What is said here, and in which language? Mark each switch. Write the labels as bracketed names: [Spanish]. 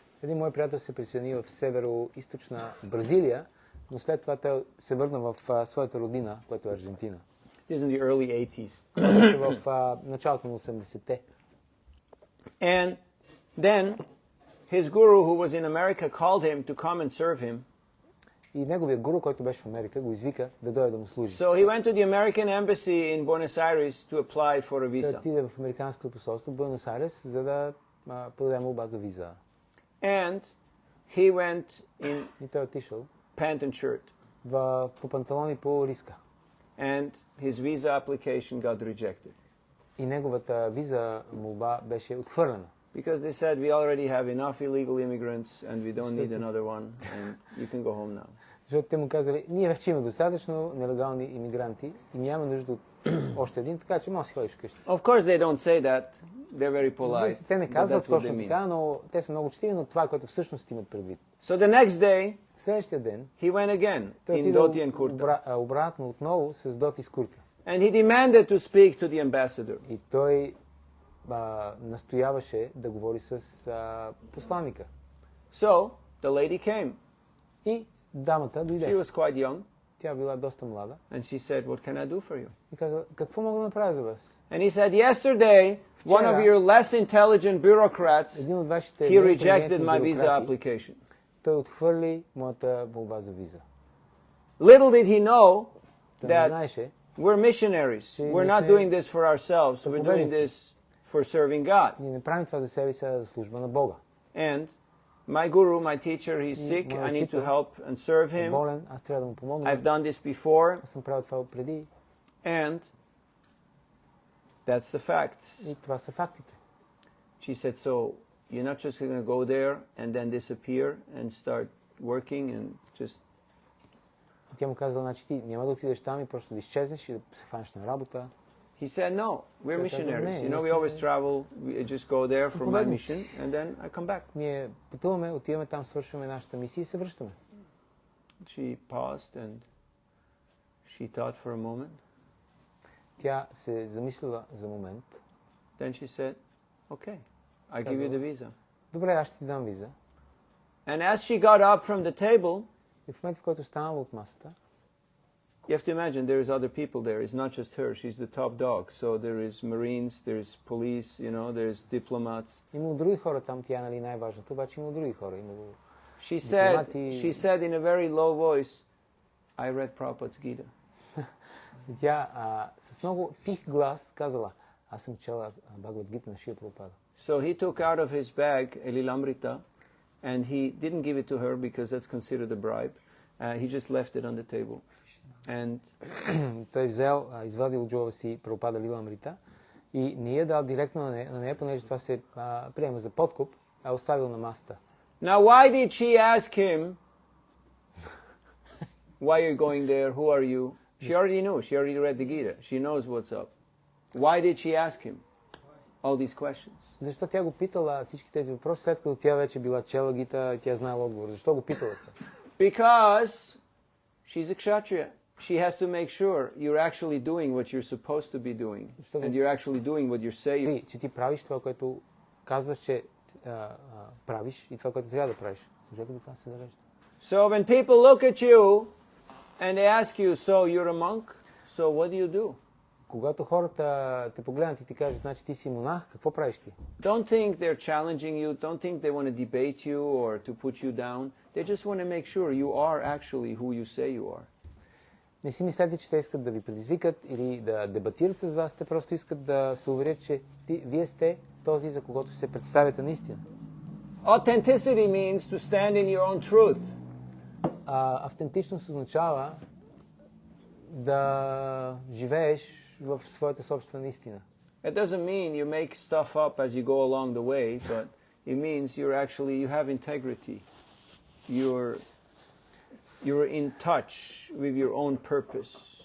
[Bulgarian] Един мой приятел се присъедини в северо-источна Бразилия, но след това той се върна в своята родина, която е Аржентина. [English] This is in the early 80s. [Bulgarian] В началото на 80-те. [English] And then his guru, who was in America, called him to come and serve him. [Bulgarian] И неговият гуру, който беше в Америка, го извика да дойде да му служи. [English] So he went to the American embassy in Buenos Aires to apply for a [Bulgarian] Той [English] visa. [Bulgarian] отиде в Американското посолство в Буенос Айрес, за да подаде молба за виза. [English] And he went in [Bulgarian] И той отишъл [English] pant and shirt. [Bulgarian] по панталони по риска. [English] And his visa application got rejected. [Bulgarian] И неговата виза молба беше отхвърлена. [English] Because they said we already have enough illegal immigrants and we don't need another one and you can go home now. [Bulgarian] Защото те му казали, ние вече има достатъчно нелегални имигранти и няма нужда от още един, така че може да си ходиш вкъщи. [English] Of course they don't say that. They're very polite. [Bulgarian] Те не казват точно така, но те са много учтиви, но това, което всъщност имат предвид. [English] So the next day, [Bulgarian] следващия ден, [English] he went again [Bulgarian] той [English] in dhoti and kurta. [Bulgarian] Обратно отново с доти с курта. [English] And he demanded to speak to the ambassador. [Bulgarian] И той настояваше да говори с посланника. [English] So the lady came. [Bulgarian] И дамата дойде. [English] She was quite young. [Bulgarian] Тя била доста млада. [English] And she said, "What can I do for you?" [Bulgarian] И каза, какво мога да направя за вас? [English] And he said, "Yesterday, one of your less intelligent bureaucrats, [Bulgarian] един от вашите [English] he rejected my visa application." [Bulgarian] Той отхвърли моята молба за виза. [English] Little did he know [Bulgarian] Той не [English] that [Bulgarian] знаеше, [English] we're missionaries. We're not doing this for ourselves. We're doing this for serving God. [Bulgarian] ние не правим това за себе си, а за служба на Бога. [English] And my guru, my teacher, he's sick. I need to help and serve him. [Bulgarian] Болен, аз трябва да му помогна. [English] I've done this before. [Bulgarian] Аз съм правил това преди. [English] And that's the facts. [Bulgarian] И това са фактите. [English] She said, so you're not just going to go there and then disappear and start working and just... [Bulgarian] И тя му казала, значи ти няма да отидеш там и просто да изчезнеш и да се хванеш на работа. [English] He said, no, we're missionaries. You know, we always travel. We just go there for my mission and then I come back. [Bulgarian] Ние пътуваме, отиваме там, свършваме нашата мисия и се връщаме. [English] She paused and she thought for a moment. [Bulgarian] Тя се замислила за момент. [English] Then she said, okay, I give you the visa. [Bulgarian] Добре, аз ще ти дам виза. [English] And as she got up from the table, [Bulgarian] и в момента, в който станала от масата, [English] You have to imagine there is other people there. It's not just her. She's the top dog. So there is Marines, there is police, you know, there's diplomats. [Bulgarian] Имало други хора там, тя нали най-важното, обаче имало други хора. [English] She said in a very low voice, I read Prabhupada's Gita. [Bulgarian] Тя с много тих глас казала, аз съм чела Бхагавад Гита на Шрила Прабхупада. [English] So he took out of his bag a lilamrita, and he didn't give it to her because that's considered a bribe. He just left it on the table. And [Bulgarian] той извадил от джоба си Прабхупада Лиламрита и не я дал директно на нея, понеже това се приема за подкуп, а оставил на масата. [English] Now why did she ask him, why are you going there, who are you? She already knew, she already read the Gita, she knows what's up. Why did she ask him all these questions? [Bulgarian] Защо тя го питала всички тези въпроси, след като тя вече била чела Гита и тя знаела отговор? Защо го питала? [English] Because she's a kshatriya. She has to make sure you're actually doing what you're supposed to be doing. And you're actually doing what you're saying. [Bulgarian] Че ти правиш това, което казваш, че правиш и това, което трябва да правиш. Защото това се зарежда. [English] So when people look at you and they ask you, so you're a monk, so what do you do? [Bulgarian] Когато хората те погледнат и ти кажат, значи ти си монах, какво правиш ти? [English] Don't think they're challenging you, don't think they want to debate you or to put you down. They just want to make sure you are actually who you say you are. [Bulgarian] Не си мислете, че те искат да ви предизвикат или да дебатират с вас, те просто искат да се уверят, че вие сте този, за когото се представяте наистина. [English] Authenticity means to stand in your own truth. [Bulgarian] Автентичност означава да живееш в своята собствена истина. [English] It doesn't mean you make stuff up as you go along the way, but it means you have integrity. You're in touch with your own purpose.